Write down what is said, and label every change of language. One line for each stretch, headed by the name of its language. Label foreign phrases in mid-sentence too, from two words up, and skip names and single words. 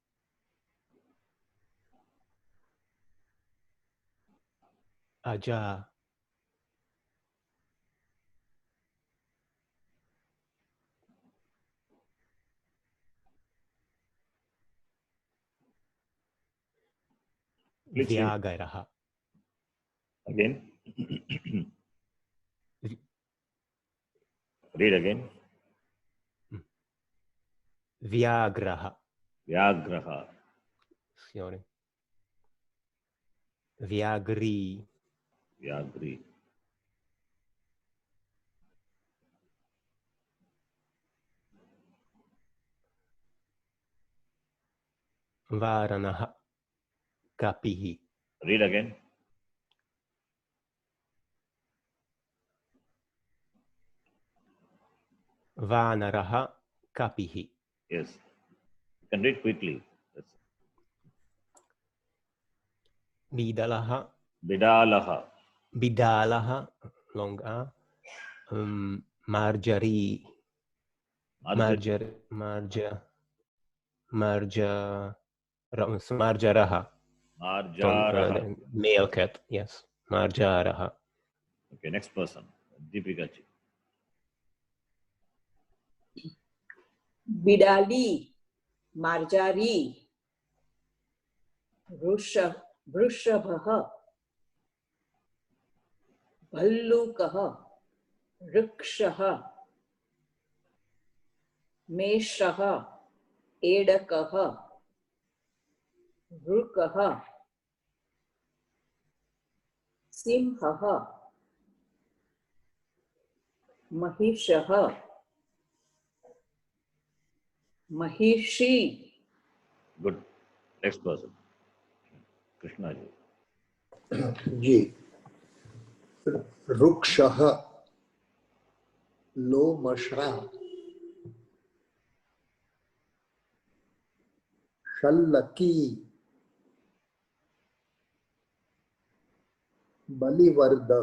Sanskrit: Aja. Vyagaraha.
English: Again. Read again.
Sanskrit: Vyagraha. Vyagraha. Sorry. Vyagri. Vyagri. Varanaha. Kapihi.
English: Read again.
Sanskrit: Vanaraha. Kapihi.
English: Yes. You can read quickly. That's
Sanskrit: Bidalaha. Bidalaha. Bidalaha.
English: Long A.
Sanskrit: Marjari. Marjaraha. Marjaraha.
English: Male cat, yes. Marjaraha. Okay, next person. Deepika ji.
Sanskrit: Bidali, Marjari, Vrishabha, Bhallukaha, Rikshaha, Meshaha, Edakaha, Rukaha, Simhaha, Mahishaha, Mahishi.
English: Good. Next person. Krishna ji.
Sanskrit: जी रुक्षः लोमशः शल्लकी बलिवर्दः